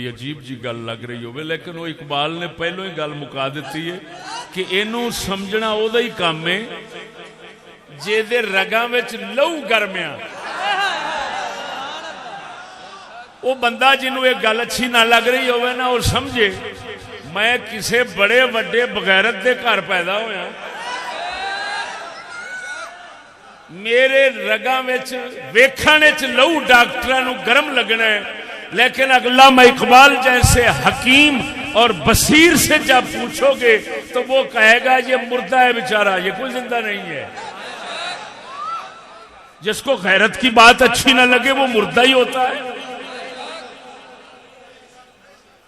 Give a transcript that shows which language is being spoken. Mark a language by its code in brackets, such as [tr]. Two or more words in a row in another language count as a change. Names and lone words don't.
[pa] عجیب جی گل لگ رہی ہوگی، لیکن وہ اقبال نے پہلو ہی گل مکا دیتی ہے کہ اینو سمجھنا او دا ہی کام ہے جے دے رگاں وچ لہو گرمیا. وہ بندہ جنہوں یہ گل اچھی نہ لگ رہی ہوگی نا وہ سمجھے میں کسے بڑے وڈے بغیرت دے گھر پیدا ہویا، میرے رگاں وچ ویکھن وچ لہو ڈاکٹراں نو گرم لگنا ہے، [ur] لیکن علامہ اقبال جیسے حکیم اور بصیر سے جب پوچھو گے تو وہ کہے گا یہ مردہ ہے بیچارہ، یہ کوئی زندہ نہیں ہے. جس کو غیرت کی بات اچھی نہ لگے وہ مردہ ہی ہوتا ہے.